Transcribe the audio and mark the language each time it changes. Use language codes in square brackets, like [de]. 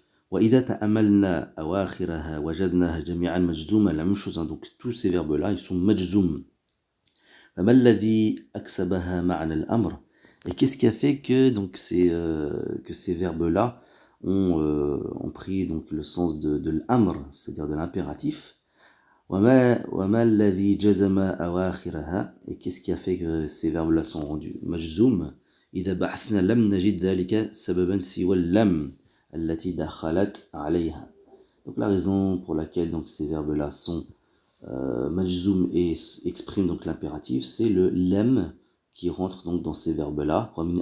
[ar] وإذا تأملنا أواخرها وجدناها جميعا مجزومة. [fr] La même chose, hein, donc tous ces verbes là ils sont majzoum. [ar] فما الذي أكسبها معنى الأمر. [fr] Et qu'est-ce qui a fait que donc que ces verbes là ont pris donc le sens de l'amr, c'est-à-dire de l'impératif. [ar] وما الذي جزم أواخرها. [fr] Et qu'est-ce qui a fait que ces verbes là sont rendus majzoum. [ar] إذا بحثنا لم نجد ذلك سببا سوى اللم التي دخلت عليها. [fr] Donc la raison pour laquelle donc ces verbes là sont majzoum et exprime donc l'impératif, c'est le lem qui rentre donc dans ces verbes-là.